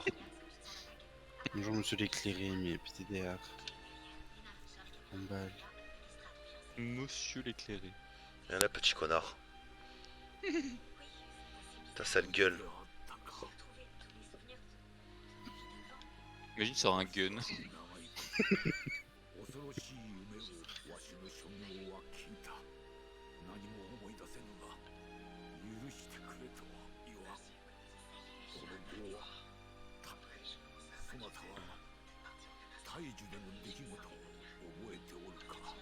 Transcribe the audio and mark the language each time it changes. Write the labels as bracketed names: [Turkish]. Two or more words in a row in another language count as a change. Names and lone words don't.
[French] Bonjour, monsieur l'éclairé, mais PTDR. On balle. Monsieur l'éclairé. Viens là, petit connard. Ta sale gueule. Imagine ça aura un gun. [Japanese] 恐ろしい夢をわしの所業は聞いた。何も思い出せぬが許してくれとは言わん。この後そなたは大樹での出来事を覚えておるか。